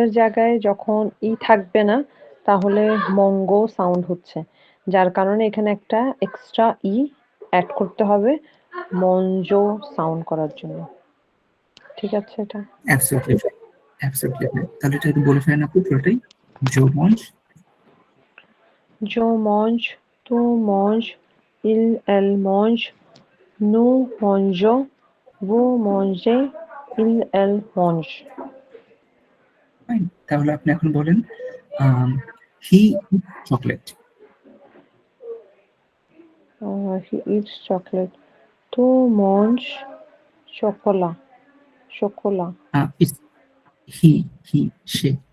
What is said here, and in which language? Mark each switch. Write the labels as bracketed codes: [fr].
[bn] এর জায়গায় যখন ই থাকবে না, তাহলে মঙ্গো সাউন্ড হচ্ছে, যার কারণে এখানে একটা এক্সট্রা ই অ্যাড করতে হবে মঞ্জো সাউন্ড করার জন্য। ঠিক আছে এটা? [en] Absolutely fine, absolutely fine. [bn] তাহলে এটা একটু বলে ফেলেন আপু পুরোটাই, জো মঞ্চ। [fr] जो mange, tu manges, elle mange, nous mangeons, vous mangez, elle mange. [bn] Fine, তাহলে আপনি এখন বলেন হি chocolate. [en] He eats chocolate. [fr] Tu manges chocolat. Chocolat. [bn] It's he, he, say.